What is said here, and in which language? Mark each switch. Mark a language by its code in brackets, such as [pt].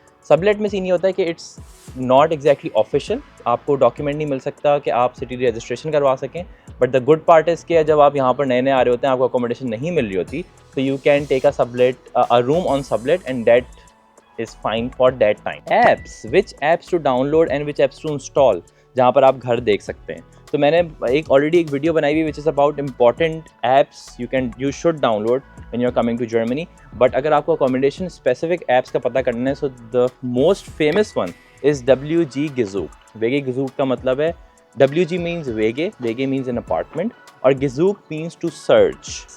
[hi] Sublet में scene ये होता है कि इट्स नॉट एग्जैक्टली ऑफिशियल, आपको डॉक्यूमेंट नहीं मिल सकता कि आप सिटी रजिस्ट्रेशन करवा सकें। [en] but the good part is [hi] कि जब आप यहाँ पर नए नए आ रहे होते हैं, आपको अकोमोडेशन नहीं मिल रही होती, तो [en] You can take a room on sublet and that is fine for that time. Apps, which apps to download and which apps to install, [hi] जहाँ पर आप घर देख सकते हैं। तो मैंने ऑलरेडी एक वीडियो बनाई हुई [en] Which is about important apps you should download when you are coming to Germany. [hi] But अगर आपको अकोमोडेशन स्पेसिफिक ऐप्स का पता करना है, [en] So the most famous one is WG Gesucht। वेगे Gesucht [hi] का मतलब है, [en] WG means वेगे means an apartment और Gesucht means to search.